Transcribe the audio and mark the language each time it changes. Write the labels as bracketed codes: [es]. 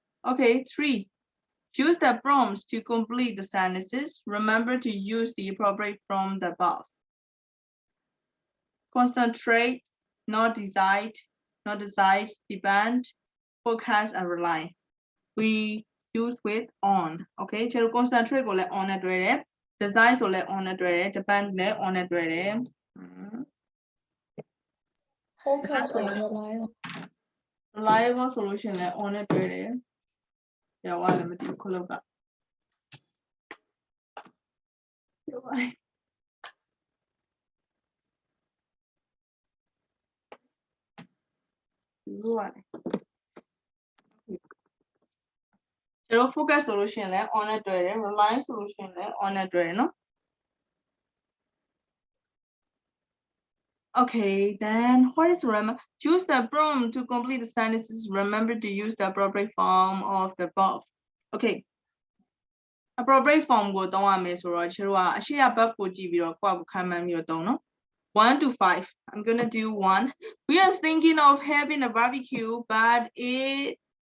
[en] Okay, 3. Choose the prompts to complete the sentences. Remember to use the appropriate from the above. Concentrate, not decide, depend, focus, and rely. We use with on. [my] Okay, ကျွန်တော် concentrate ကိုလည်း on နဲ့တွဲတယ် design ဆိုလည်း on နဲ့တွဲတယ် depend လည်း on နဲ့တွဲတယ် focus ဆိုရင် rely ရော reliable ဆိုလို့ရှိရင်လည်း on နဲ့တွဲတယ်ပြောရလည်းမသိဘူးခလုတ်ကပြောပါလေပြောပါလေကျွန်တော် focus ဆိုလို့ရှိရင်လည်း on နဲ့တွဲတယ် rely ဆိုလို့ရှိရင်လည်း on နဲ့တွဲတယ်နော် [en] Okay, then what is remember? Choose the prompt to complete the sentences. Remember to use the appropriate form of the above. Okay. [my] Appropriate form ကိုသုံးရမယ်ဆိုတော့ကျွန်တော်ကအရှိရ verb ကိုကြည့်ပြီးတော့ကိုယ့်အကိုခံမှန်းပြီးတော့သုံးနော် 1 to 5. [en] I'm gonna do 1. We are thinking of having a barbecue, but it